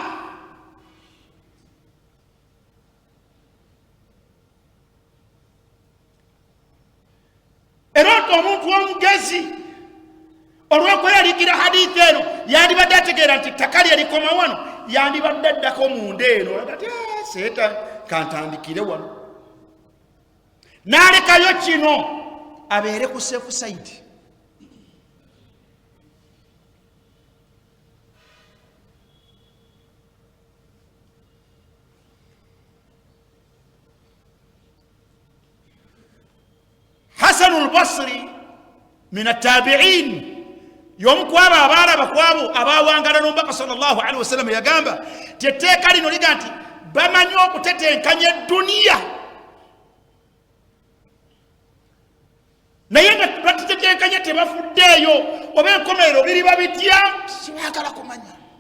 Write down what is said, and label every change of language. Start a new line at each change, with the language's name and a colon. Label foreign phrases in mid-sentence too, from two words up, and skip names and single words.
Ganda: era omuntu omugezi olw'okweraliikira hadithi eno yandibadde ategeera nti ttaka lye likoma wano yandibadde addako munda eno agati seeta kantandikire wano n'alekayo kino abeere ku
English: safe side.
Ganda: Hasan al-Basri
Arabic: min at-tabi'in
Ganda: yomkwaba abala bakwabo abawangala n'omubaka
Arabic: sallallahu alaihi wasallam
Ganda: yagamba tetteeka lino liga nti bamanyi okutetenkanya edduniya naye nga batitetenkanya tebafuddeeyo oba enkomerero biriba bitya sibaagala kumanya.